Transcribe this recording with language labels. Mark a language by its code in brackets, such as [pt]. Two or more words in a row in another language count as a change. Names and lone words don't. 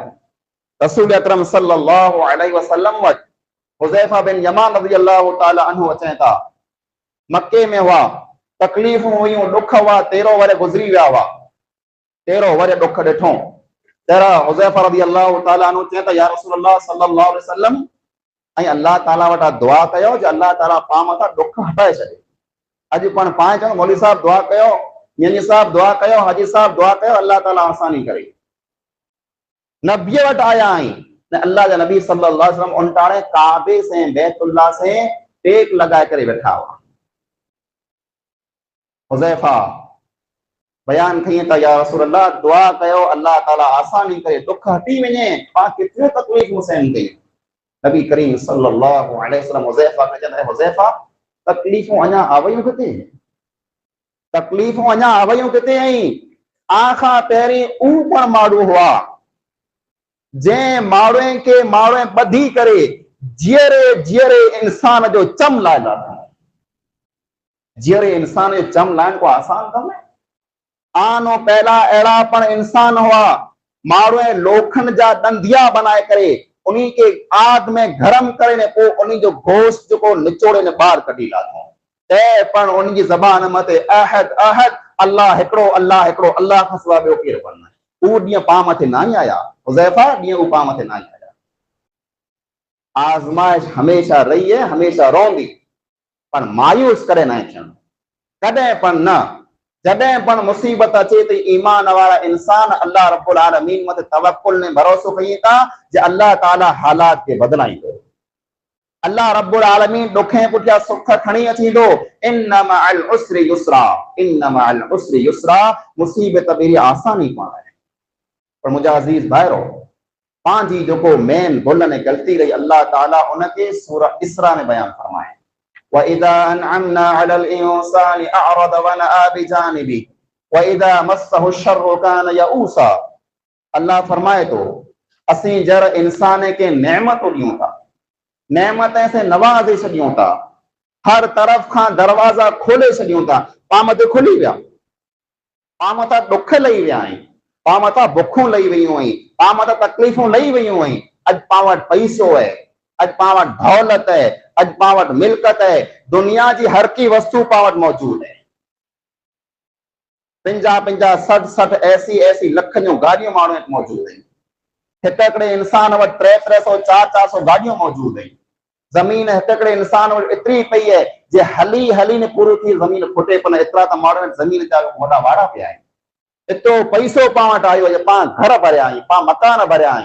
[sd] रसूल अकरम [ar] صلى الله عليه وسلم [sd] वटि हुज़ैफा बिन यमान [ar] رضي الله تعالى عنه [sd] अचनि था। मक्के में हुआ, तकलीफ़ूं हुयूं, दुख हुआ, 13 वरे गुज़री विया हुआ। 13 वरे दुख ॾिठो। तेरा हुज़ैफा [ar] رضي الله تعالى عنه [sd] चए त [ar] يا رسول الله صلى الله عليه وسلم, [sd] ऐं अल्लाह ताला वटां दुआ कयो जो अल्लाह ताला पां मथां दुख हटाए छॾे। अॼु पाण पाए चऊं मौलवी साहब दुआ कयो, मियां साहब दुआ कयो, हाजी साहब दुआ कयो, अल्लाह ताला आसानी करे। नबीअ वटि आया आहिनि, अल्लाह जा नबी [ar] صلى الله عليه وسلم [sd] उनटाणे काबे से बैतुल्लाह से टेक लगाए करे वेठा हुआ। हुज़ैफा बयान कई त [ar] يا رسول الله [sd] दुआ कयो, अल्लाह ताला आसानी करे, दुख हटी वञे, पां केतिरियूं तकलीफ़ूं सहन कयूं। नबी करीम [ar] صلى الله عليه وسلم [sd] हुज़ैफा खे चवंदा, हुज़ैफा तकलीफ़ूं अञा आवयूं किथे? तकलीफ़ूं अञा आवयूं किथे? आखां पहिरीं ऊ पण माण्हू हुआ जंहिं माण्हूअ खे माण्हूअ ॿधी करे जीअरे जीअरे इंसान जो चम लाइ लाथा। जीअरे इंसान जो चम लाइण को आसान कम है? आनो पहला अहिड़ा पण इंसान हुआ, माण्हूअ लोखन जा ॾंधिया बनाए करे उन्ही के आग में गरम करे ने पोइ उन्ही जो गोश्त जेको निचोड़े ने ॿाहिरि कढी लाथो। ते पण उन्ही जी ज़बान मथे [ar] أحد أحد, [sd] अल्लाह हिकिड़ो, अल्लाह हिकिड़ो, अल्लाह खां सवाइ ॿियो केरु कोन आहे। उहो ॾींहुं पां मथे न आई आया हुज़ैफा, ॾींहुं उहो पां मथे न आई आया। आज़माइश हमेशा रही है, हमेशा रहंदी, पर मायूस कॾहिं न थियणु, कॾहिं पण न। जॾहिं पण मुसीबत अचे थी, ईमान वारा इंसान [ar] الله رب العالمين [sd] मथे तवक्कुल ने भरोसो कई था जे अल्लाह ताला हालात खे बदलाईंदो। [ar] الله رب العالمين [sd] ॾुखे पुठियां सुख खणी अचींदो। [ar] إن مع العسر يسرا، إن مع العسر يسرا. [sd] मुसीबत बेरी आसानी कोन आहे। पर मुंहिंजा अज़ीज़ भाइरो, पंहिंजी जेको मेन भुल ने ग़लती रही, अल्लाह ताला उनखे सूरह इसरा में बयान फरमाए, [ar] وإذا أنعمنا على الإنسان أعرض ونأى بجانبه وإذا مسه الشر كان يئوسا. [sd] अल्लाह फरमाए तो, असीं जर इंसान के नेमत ॾियूं था, नेमत से नवाज़े छॾियूं था, हर तरफ़ खां दरवाज़ा खोले छॾियूं था, पां मथे खुली विया, पां मथां दुख लही विया आहिनि, पां मथां बुखूं लही वयूं आहिनि, पां मथां तकलीफ़ूं लही वयूं आहिनि। अॼु पां वटि पैसो आहे, अॼु पां वटि दौलत है, अॼु पां वटि मिल्कत है, दुनिया जी हर की वस्तु पां वटि मौजूद है। 50-50, 60-60 ऐसी ऐसी लख जूं गाॾियूं माण्हू वटि मौजूद आहिनि। हिकिड़े इंसान वटि 300-300, 400-400 गाॾियूं मौजूद आहिनि। ज़मीन हिकिड़े इंसान वटि एतिरी पई है जे हली हली ने पूरी थी ज़मीन खुटे पण, एतिरा त माण्हू वटि ज़मीन जा वॾा वाड़ा पिया आहिनि। एतिरो पैसो पां वटि आयो आहे, पां घर भरिया आहियूं, पां मकान भरिया आहियूं।